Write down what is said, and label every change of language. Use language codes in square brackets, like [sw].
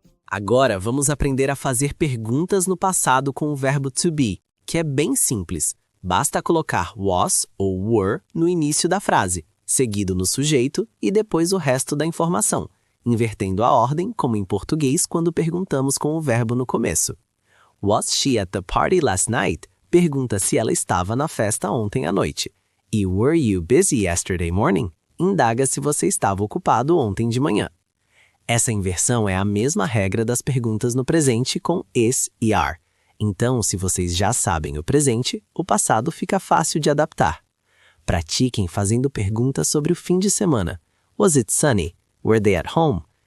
[pt] Agora vamos aprender a fazer perguntas no passado com o verbo to be, que é bem simples. Basta colocar was ou were no início da frase, seguido no sujeito e depois o resto da informação, invertendo a ordem, como em português quando perguntamos com o verbo no começo. [en] Was she at the party last night? [pt] Pergunta se ela estava na festa ontem à noite. E [en] were you busy yesterday morning? [pt] Indaga se você estava ocupado ontem de manhã. Essa inversão é a mesma regra das perguntas no presente com is e are. Então, se vocês já sabem o presente, o passado fica fácil de adaptar. Pratiquem fazendo perguntas sobre o fim de semana. [en] Was it sunny? Were they at home?